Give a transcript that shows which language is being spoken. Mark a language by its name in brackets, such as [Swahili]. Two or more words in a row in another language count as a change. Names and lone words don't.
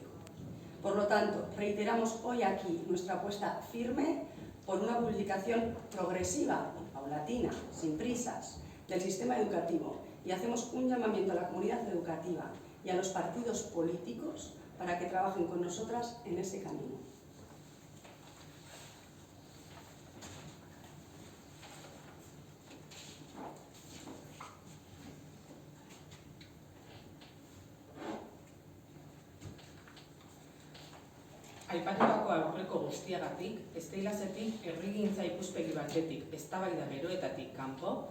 [Spanish] Por lo tanto, reiteramos hoy aquí nuestra apuesta firme por una publicación progresiva y paulatina, sin prisas, del sistema educativo, y hacemos un llamamiento a la comunidad educativa y a los partidos políticos para que trabajen con nosotras en ese camino. [Basque] Aipatutako aurreko guztiagatik, Steilasetik herrigintza ikuspegi batetik eztabaida beroetatik kanpo,